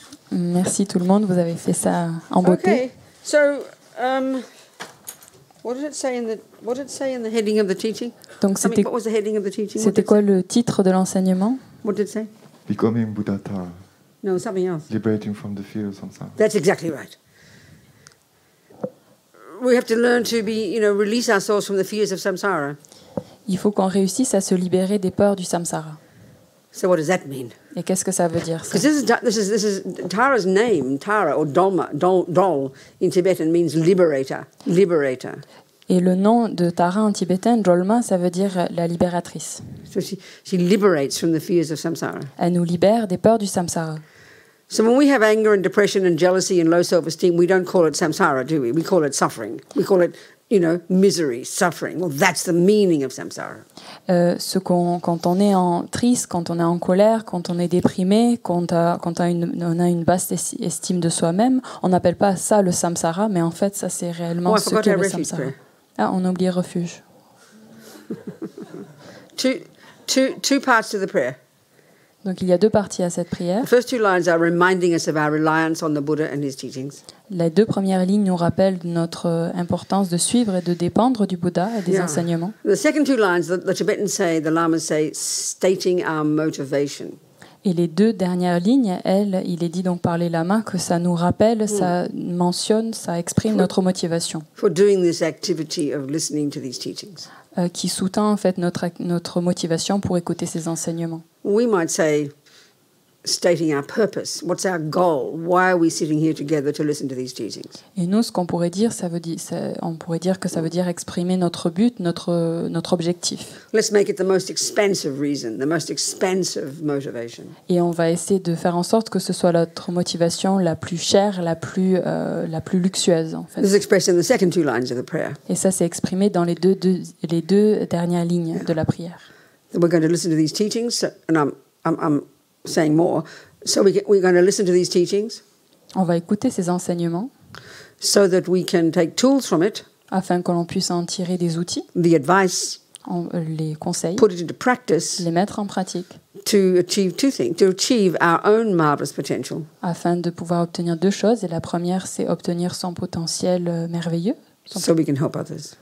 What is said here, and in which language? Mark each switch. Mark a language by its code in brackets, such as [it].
[fr] Merci tout le monde, vous avez fait ça en beauté. [en] Okay, so what did it say in the heading of the teaching? [fr] Donc [en] What was the heading of the teaching? [fr] c'était quoi le titre de l'enseignement? [en] What did it say? Becoming Buddhata. No, something else. Liberating from the fear of samsara. That's exactly right. We have to learn to release ourselves from the fears of samsara. [fr] Il faut qu'on réussisse à se libérer des peurs du samsara. [en] So what does that mean? [fr] Et qu'est-ce que ça veut dire ça? [en] Because this is Tara's name. Tara or Dol in Tibetan means liberator. Liberator. [fr] Et le nom de Tara en tibétain, Drolma, ça veut dire la libératrice. [en] So she liberates from the fears of samsara. [fr] Elle nous libère des peurs du samsara. [en] So when we have anger and depression and jealousy and low self-esteem, we don't call it samsara, do we? We call it suffering. We call it, misery, suffering. Well, that's the meaning of samsara. [fr] Quand on est triste, quand on est en colère, quand on est déprimé, quand on a une basse estime de soi-même, on n'appelle pas ça le samsara, mais en fait, ça c'est réellement ce qu'est le samsara. Ah, on a oublié refuge. [en] Two parts to the prayer. [fr] Donc il y a deux parties à cette prière. [en] The first two lines are reminding us of our reliance on the Buddha and his teachings. [fr] Les deux premières lignes nous rappellent notre importance de suivre et de dépendre du Bouddha et des enseignements. [en] The second two lines, the Tibetans say, the Lamas say, stating our motivation. [fr] Et les deux dernières lignes, il est dit donc par les lamas que ça nous rappelle, ça mentionne, ça exprime notre motivation. [en] For doing this activity of listening to these teachings. [fr] Qui sous-tend en fait notre motivation pour écouter ces enseignements. [en] We might say, stating our purpose. What's our goal? Why are we sitting here together to listen to these teachings? [fr] Et nous, ce qu'on pourrait dire, on pourrait dire que ça veut dire exprimer notre but, notre objectif. [en] Let's make it the most expensive reason, the most expensive motivation. [fr] Et on va essayer de faire en sorte que ce soit notre motivation la plus chère, la plus luxueuse en fait. [en] This is expressed in the second two lines of the prayer. [fr] Et ça, c'est exprimé dans les deux dernières lignes de la prière. [en] We're going to listen to these teachings, and I'm saying more. So we're going to listen to these teachings. [fr] On va écouter ces enseignements. [en] So that we can take tools from it. [fr] Afin que l'on puisse en tirer des outils. [en] The advice. [fr] Les conseils. [en] Put it into practice. [fr] Les mettre en pratique. [en] To achieve two things. To achieve our own marvelous potential. [fr] Afin de pouvoir obtenir deux choses. Et la première, c'est obtenir son potentiel merveilleux. [en] So we can help others.